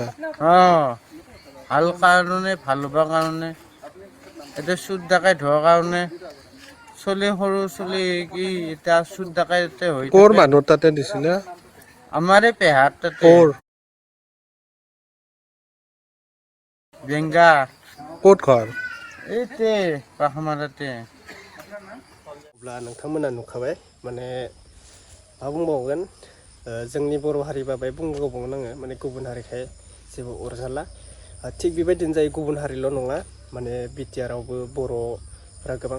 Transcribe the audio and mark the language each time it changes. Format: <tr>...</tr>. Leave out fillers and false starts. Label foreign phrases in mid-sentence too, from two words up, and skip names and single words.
<as>ভাল কাৰণে ভাল হ'বৰ কাৰণে এতিয়া চুৰ ডাকাইত হোৱাৰ কাৰণে চলি সৰু চলি কি এতিয়া চুৰ ডাকাইতে হৈ ক'ৰ মানুহ তাতে দিছিলা আমাৰে পেহাৰ তাতে ক'ৰ বেংগা ক'ত ঘৰ এইতে পাখমাৰাতে</as> <brx>अब्ला नोंथांमोना नुखाबाय माने मा बुंबावगोन जोंनि बर' हारि बाबाय बुंबावगोन आङो माने गुबुन हारिखाय जेबो अरजाला थिग बेबायदिनो जायो गुबुन हारिल' नङा माने बिटिआरावबो बर'फ्रा गोबां</brx>